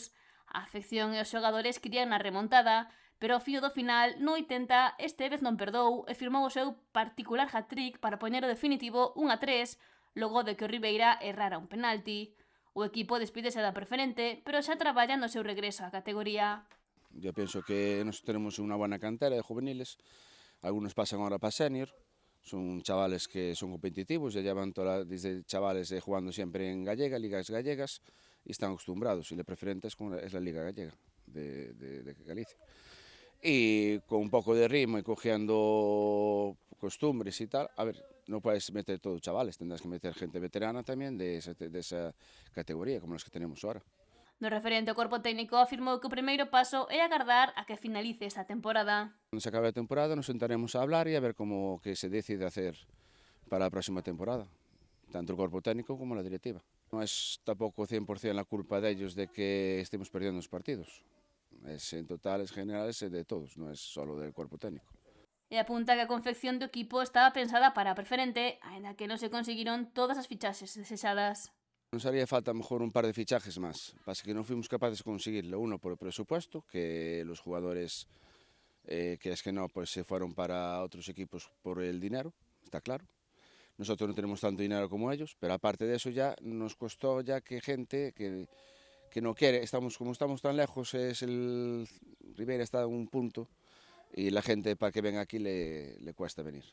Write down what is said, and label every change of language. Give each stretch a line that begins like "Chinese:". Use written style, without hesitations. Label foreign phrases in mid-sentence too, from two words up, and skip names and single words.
Galician: A afección e os xogadores querían a remontada, pero ao fío do final, no 80, Estévez non perdou e firmou o seu particular hat-trick para poñer o definitivo 1-3, logo de que o Ribeira errara un penalti. O equipo despídese da preferente, pero xa traballa no seu regreso á categoría.
Spanish: Yo pienso que nos tenemos una buena cantera de juveniles, algunos pasan ahora para senior, son chavales que son competitivos, ya llevan desde chavales jugando siempre en gallega, ligas gallegas, y están acostumbrados, y la preferente es la liga gallega de Galicia. Y con un poco de ritmo y cogiendo costumbres y tal, a ver, no puedes meter todos chavales, tendrás que meter gente veterana también de esa categoría, como las que tenemos ahora.
Galician: No referente ao corpo técnico afirmou que o primeiro paso é agardar a que finalice esta temporada.
Spanish: Cuando se acabe la temporada nos sentaremos a hablar y a ver cómo que se decide hacer para la próxima temporada, tanto el cuerpo técnico como la directiva. No es tampoco 100% la culpa de ellos de que estemos perdiendo los partidos. Es en total, es general, es de todos, no es solo del cuerpo técnico.
Galician: E apunta que a confección do equipo estaba pensada para a preferente, aínda que non se conseguiron todas as fichaxes desexadas.
Spanish: Nos haría falta mejor un par de fichajes más, pasa que no fuimos capaces de conseguirlo, uno por el presupuesto, que los jugadores, que es que no, pues se fueron para otros equipos por el dinero, está claro. Nosotros no tenemos tanto dinero como ellos, pero aparte de eso ya nos costó ya que gente que no quiere, como estamos tan lejos, Ribeira está en un punto y la gente para que venga aquí le cuesta venir.